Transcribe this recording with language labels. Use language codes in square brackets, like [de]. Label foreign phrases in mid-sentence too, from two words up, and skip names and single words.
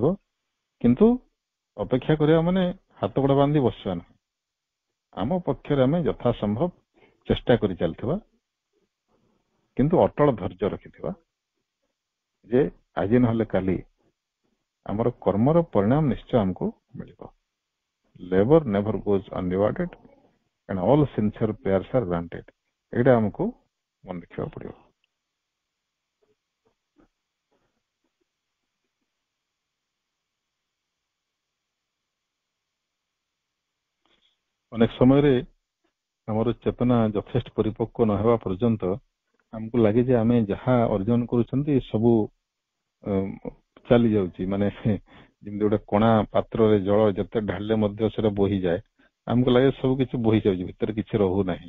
[or] କିନ୍ତୁ ଅପେକ୍ଷା କରିବା ମାନେ ହାତ ଗୋଡ ବାନ୍ଧି ବସିବା ନାହିଁ, ଆମ ପକ୍ଷରେ ଆମେ ଯଥାସମ୍ଭବ ଚେଷ୍ଟା କରି ଚାଲିଥିବା, କିନ୍ତୁ ଅଟଳ ଧୈର୍ଯ୍ୟ ରଖିଥିବା ଯେ ଆଜି ନହେଲେ କାଲି ଆମର କର୍ମର ପରିଣାମ ନିଶ୍ଚୟ ଆମକୁ ମିଳିବ। [en] labour never goes unrewarded and all sincere prayers are granted। [or] ଏଇଟା ଆମକୁ ମନେ ରଖିବାକୁ ପଡିବ। ଅନେକ ସମୟରେ ଆମର ଚେତନା ଯଥେଷ୍ଟ ପରିପକ୍ୱ ନ ହେବା ପର୍ଯ୍ୟନ୍ତ ଆମକୁ ଲାଗେ ଯେ ଆମେ ଯାହା ଅର୍ଜନ କରୁଛନ୍ତି ସବୁ ଚାଲି ଯାଉଛି, ମାନେ ଯେମିତି ଗୋଟେ କଣା ପାତ୍ରରେ ଜଳ ଯେତେ ଢାଳିଲେ ମଧ୍ୟ ସେଟା ବୋହିଯାଏ, ଆମକୁ ଲାଗେ ସବୁ କିଛି ବୋହି ଯାଉଛି, ଭିତରେ କିଛି ରହୁନାହିଁ।